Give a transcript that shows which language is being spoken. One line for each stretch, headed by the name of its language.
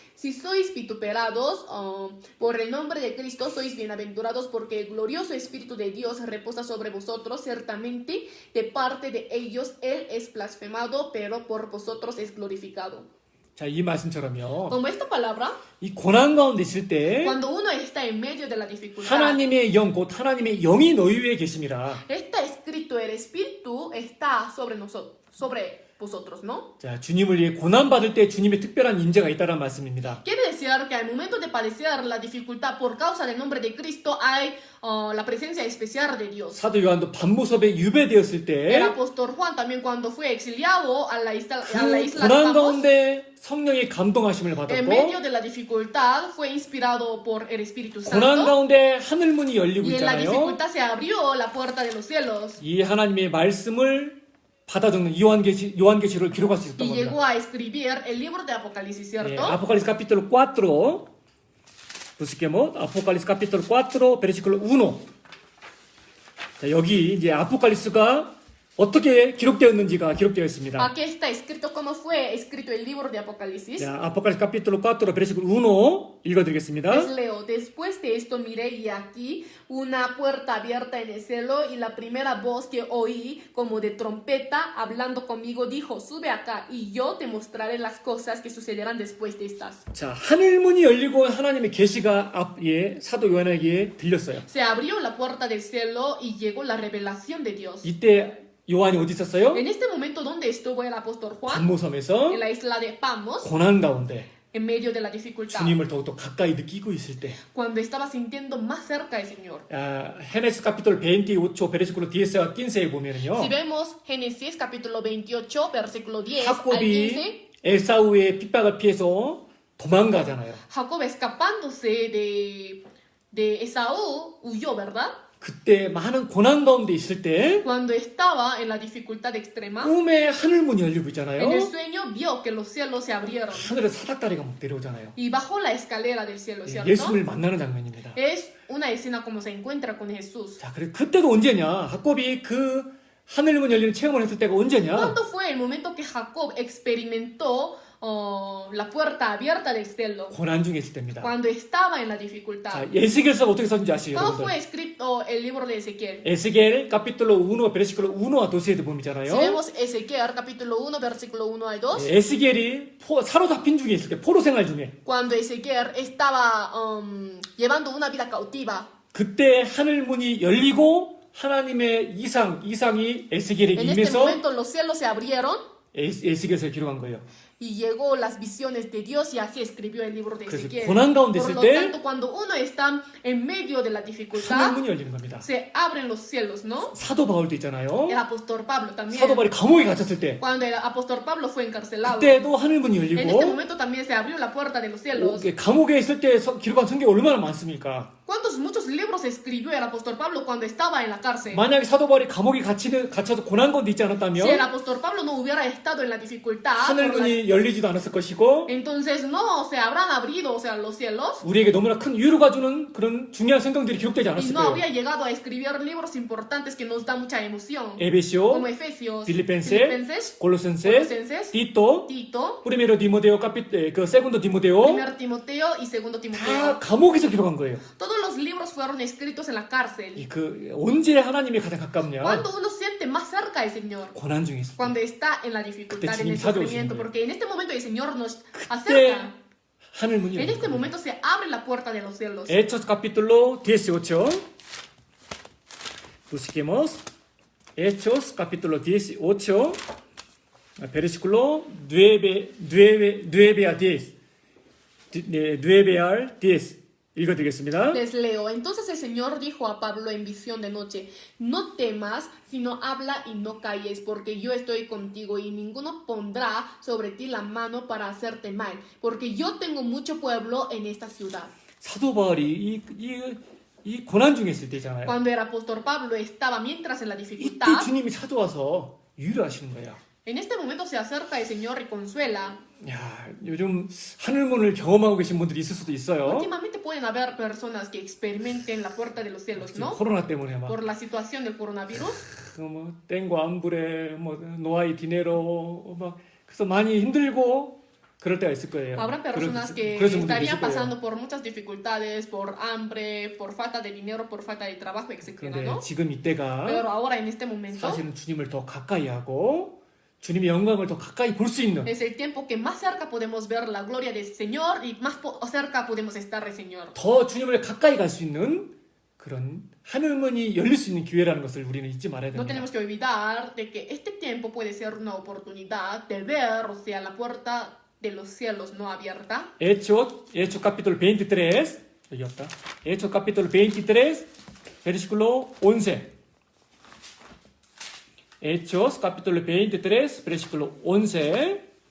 Spanish: Si sois vituperados por el nombre de Cristo, sois bienaventurados, porque el glorioso Espíritu de Dios reposa sobre vosotros. Ciertamente, de parte de ellos Él es blasfemado, pero por vosotros es glorificado.
Korean: 자, 이 말씀처럼요.
Spanish: Como esta palabra,
Korean: 이 고난 가운데 있을 때
Spanish: cuando uno está en medio de la dificultad,
Korean: 하나님의 영, 곧 하나님의 영이 너희 위에 계심이라.
Spanish: está escrito, el Espíritu está sobre nosotros, sobre vosotros, ¿no?
Korean: 자, 주님을 위해 고난 받을 때 주님의 특별한 인재가 있다는 말씀입니다.
Spanish: Quiere decir que al momento de padecer la dificultad por causa del nombre de Cristo hay la presencia especial de Dios.
Korean: 사도 요한도 반모섭에 유배되었을 때
Spanish: El apóstol Juan también cuando fue exiliado a la isla
Korean: 그
Spanish: de
Korean: 고난
Spanish: Patmos,
Korean: 가운데 성령의 감동하심을
Spanish: en
Korean: 받았고
Spanish: medio de la dificultad fue inspirado por el Espíritu
Korean: 고난
Spanish: Santo,
Korean: 가운데 하늘문이 열리고
Spanish: y en la
Korean: 있잖아요.
Spanish: dificultad se abrió la puerta de los cielos
Korean: 이 하나님의 말씀을 받아 적는 요한계시록을 기록할 수 있었던
Spanish: y
Korean: 겁니다.
Spanish: llegó a escribir el libro de Apocalipsis,
Korean: 예,
Spanish: ¿cierto? Apocalipsis capítulo 4 busquemos Apocalipsis capítulo 4 versículo 1.
Korean: 자, 여기 이제 아포칼립스가 어떻게 기록되었는지가 기록되어 있습니다.
Spanish: Aquí está escrito cómo fue escrito el libro de Apocalipsis.
Korean: 자,
Spanish: Apocalipsis capítulo 4 versículo 1
Korean: 읽어드리겠습니다.
Spanish: Les leo, después de esto miré y aquí una puerta abierta en el cielo, y la primera voz que oí como de trompeta hablando conmigo dijo: sube acá y yo te mostraré las cosas que sucederán después de estas.
Korean: 자, 하늘문이 열리고 하나님의 계시가 사도 요한에게 들렸어요.
Spanish: Se abrió la puerta del cielo y llegó la revelación de Dios.
Korean: 이때 요한이 어디 있었어요?
Spanish: En este momento, ¿dónde estuvo el apóstol Juan?
Korean: 반모섬에서
Spanish: En la isla de Patmos,
Korean: 고난 가운데
Spanish: en medio de la dificultad,
Korean: 주님을 더욱더 가까이 느끼고 있을 때
Spanish: cuando estaba sintiendo más cerca al Señor. Génesis capítulo 28 versículo 10 a 15
Korean: 에 보면은요.
Spanish: Si vemos Génesis capítulo 28, versículo 10 al 15,
Korean: 야곱이 에사우의 핍박을 피해서 도망가잖아요.
Spanish: Jacob escapándose de Esaú huyó, ¿verdad?
Korean: 그때 많은 고난 가운데 있을 때
Spanish: Cuando estaba en la dificultad extrema,
Korean: 꿈에 하늘문이 열리고
Spanish: en el
Korean: 있잖아요.
Spanish: sueño vio que los cielos se abrieron
Korean: 하늘에 사닥다리가 막 내려오잖아요.
Spanish: y bajó la escalera del cielo, ¿cierto?
Korean: 예수를 만나는 장면입니다.
Spanish: Es una escena como se encuentra con Jesús.
Korean: 자, 그래 그때도 언제냐? 야곱이 그 하늘문 열리는 체험을 했을 때가 언제냐?
Spanish: ¿Cuándo fue el momento que Jacob experimentó la puerta abierta del cielo?
Korean: 고난 중에 있을 때입니다.
Spanish: Cuando estaba en la
Korean: 자,
Spanish: dificultad.
Korean: 에스겔서가 어떻게 썼는지 아시죠,
Spanish: ¿Cómo
Korean: 여러분들?
Spanish: fue escrito el libro de Ezequiel? 에스겔 capítulo 1 versículo 1 a 12
Korean: 에 보면
Spanish: Si
Korean: 있잖아요.
Spanish: vemos Ezequiel capítulo 1, versículo 1 al 2,
Korean: 에스겔이 사로잡힌 중에 있을 때 포로 생활 중에
Spanish: cuando Ezequiel estaba llevando una vida cautiva,
Korean: 그때 하늘문이 열리고 하나님의 이상이 에스겔에게
Spanish: en este
Korean: 임해서
Spanish: momento los cielos se abrieron
Korean: 에스겔서에 기록한 거예요.
Spanish: y llegó las visiones de Dios, y así escribió el libro de
Korean: 그래서
Spanish: Ezequiel.
Korean: 고난 가운데
Spanish: Por
Korean: 있을
Spanish: lo
Korean: 때
Spanish: tanto, cuando uno está en medio de la dificultad,
Korean: 하늘문이 열리는 겁니다.
Spanish: se abren los cielos, ¿no?
Korean: 사도 바울도 있잖아요.
Spanish: El apóstol Pablo también.
Korean: 사도 바울이 감옥에 갇혔을 때
Spanish: Cuando el apóstol Pablo fue encarcelado,
Korean: 그때도 하늘문이
Spanish: en este
Korean: 열리고
Spanish: momento también se abrió la puerta de los cielos.
Korean: 감옥에 있을 때 기록한 성경이 얼마나 많습니까?
Spanish: Muchos libros escribió el apóstol Pablo cuando estaba en la cárcel?
Korean: 만약에 사도 바울이 감옥에 갇혀서 고난 가운데 있지 않았다면
Spanish: Si el apóstol Pablo no hubiera estado en la dificultad,
Korean: 하늘문이 열리지도 않았을 것이고
Spanish: entonces no se habrán abrido, o sea, los cielos,
Korean: 우리에게 너무나 큰 위로가 주는 그런 중요한 성경들이 기록되지
Spanish: y
Korean: 않았을
Spanish: no
Korean: 거예요.
Spanish: habría llegado a escribir libros importantes que nos dan mucha emoción,
Korean: 에베시오,
Spanish: como Efesios, Filipenses, 골로센세, Colosenses,
Korean: 디토,
Spanish: Tito,
Korean: 프리메로 디모데오 그 세군도 디모데오
Spanish: Primer Timoteo y Segundo
Korean: 다
Spanish: Timoteo.
Korean: 감옥에서 기록한 거예요.
Spanish: Todos los libros fueron escritos en la cárcel.
Korean: 언제 하나님이 가장 가깝냐?
Spanish: Cuando uno siente más cerca al Señor,
Korean: 고난 중에 있을 때.
Spanish: cuando está en la dificultad, en el
Korean: 주님 찾아오시는
Spanish: sufrimiento,
Korean: 거예요.
Spanish: porque en este momento el Señor nos
Korean: 그때
Spanish: acerca.
Korean: 하늘문이
Spanish: En este
Korean: 열립니다.
Spanish: momento se abre la puerta de los cielos. Hechos capítulo 18. Busquemos. Hechos capítulo 18. Versículo 9 a 10. 9 al 10.
Korean: 읽어드리겠습니다.
Spanish: Les leo. Entonces el Señor dijo a Pablo en visión de noche: no temas, sino habla y no calles, porque yo estoy contigo, y ninguno pondrá sobre ti la mano para hacerte mal, porque yo tengo mucho pueblo en esta ciudad.
Korean: 사도 바울이 이 고난 중에 있을 때잖아요.
Spanish: Cuando el apóstol Pablo estaba mientras en la
Korean: 이때
Spanish: dificultad,
Korean: 주님이 찾아와서 위로하시는 거예요.
Spanish: En este momento se acerca el Señor y consuela.
Korean: 야, 요즘 하늘문을 경험하고 계신 분들이 있을 수도 있어요.
Spanish: Últimamente pueden haber personas que experimenten la puerta de los cielos,
Korean: 지금
Spanish: ¿no?
Korean: 코로나 때문에 막
Spanish: Por la situación del coronavirus.
Korean: 뭐 땡과 안불에 뭐
Spanish: 노아이 디네로
Korean: 막 그래서 많이 힘들고 그럴 때가 있을 거예요.
Spanish: Habrán personas que
Korean: 그래서 분들이
Spanish: estarían
Korean: 있을 거예요.
Spanish: pasando por muchas dificultades, por hambre, por falta de dinero, por falta de trabajo, etc.
Korean: 그런데
Spanish: ¿no?
Korean: 지금 이때가
Spanish: Pero ahora en este momento
Korean: 사실은 주님을 더 가까이 하고 주님의 영광을 더 가까이 볼 수 있는
Spanish: es el tiempo que más cerca podemos ver la gloria del Señor y más cerca podemos estar del Señor.
Korean: 더 주님을 가까이 갈 수 있는 그런 하늘문이 열릴 수 있는 기회라는 것을 우리는 잊지 말아야
Spanish: No
Korean: 됩니다.
Spanish: tenemos que olvidar de que este tiempo puede ser una oportunidad de ver, o sea, la puerta de los cielos no abierta. Hechos capítulo 23
Korean: 여기 없다.
Spanish: Hechos capítulo 23 versículo 11. Hechos capítulo 23 versículo 11.